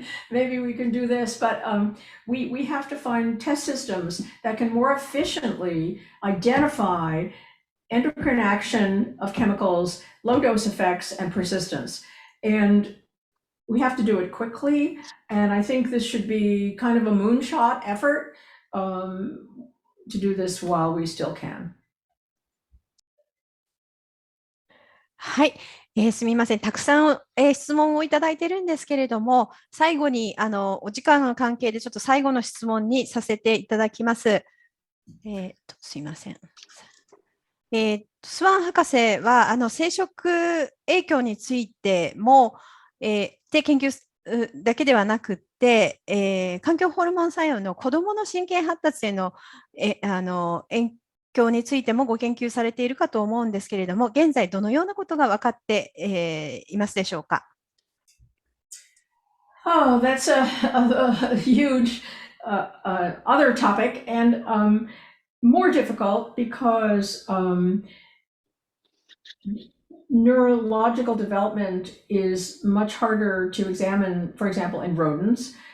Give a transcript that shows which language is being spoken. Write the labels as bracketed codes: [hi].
[en] Maybe we can do this, but we have to find test systems that can more efficiently identify endocrine action of chemicals, low dose effects, and persistence. And we have to do it quickly. And I think this should be kind of a moonshot effort to do this while we still can. [ja] はい。すみません。たくさん、質問をいただいているんですけれども、最後にお時間の関係でちょっと最後の質問にさせていただきます。すみません。スワン博士は生殖影響についても、で研究だけではなくって、環境ホルモン作用の子どもの神経発達への影響についてもご研究されているかと思うんですけれども、現在どのようなことが分かって、いますでしょうか。 [en] Oh, that's a huge other topic and more difficult because neurological development is much harder to examine, for example, in rodents.